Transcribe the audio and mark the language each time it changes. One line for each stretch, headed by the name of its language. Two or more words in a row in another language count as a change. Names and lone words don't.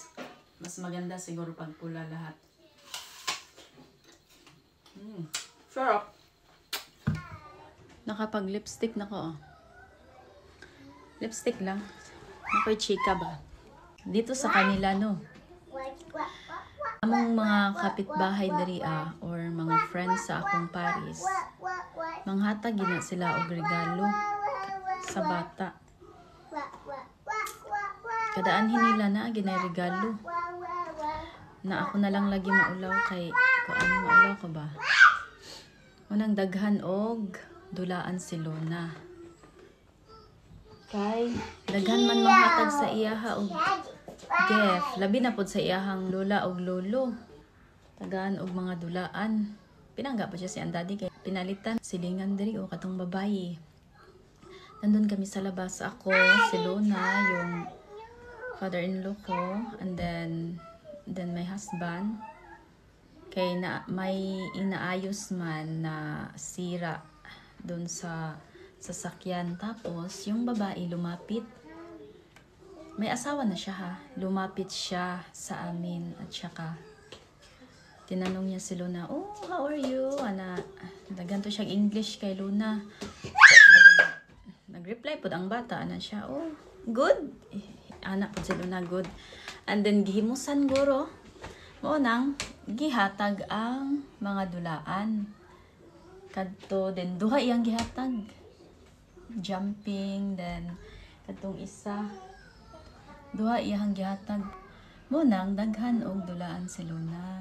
Filipino: Mas maganda siguro pag pula lahat. Sarap. Nakapag lipstick na ko. Lipstick lang. Ako'y chika ba? Dito sa kanila no.
Cebuano: Among mga kapitbahay diri or mga friends sa akong Paris. Manghatag gina sila og regalo sa bata. Kadaan hinila na ginaregalo. Na ako na lang lagi maulaw kay kuan maulaw ko ba. Unang daghan og dulaan si Luna. Kay daghan man manghatag sa iyaha og gift. Labi na pod sa iyahang lola og lolo. Tagaan og mga dulaan. Pinangga pa siya si andadi kay pinalitan silingan diri o katong babayi.
Filipino: Nandun kami sa labas. Ako, si Luna, yung father-in-law ko,
English: and then my husband.
Cebuano: Kay na may inaayos man na sira doon sa sasakyan.
Filipino: Tapos yung babae lumapit. May asawa na siya ha. Lumapit siya sa amin at saka tinanong niya si Luna,
English: "Oh, how are you?"
Cebuano: Ana, daganto siyang English kay Luna. Nag-reply pod ang bata ana siya,
English: "Oh, good."
Cebuano: Anak po sila na good. And then gihimusan guro mo nang gihatag ang mga dulaan. Kadto then duha iyang gihatag. Jumping then kadtong isa duha iyang gihatag. Mo nang daghan og dulaan si Luna.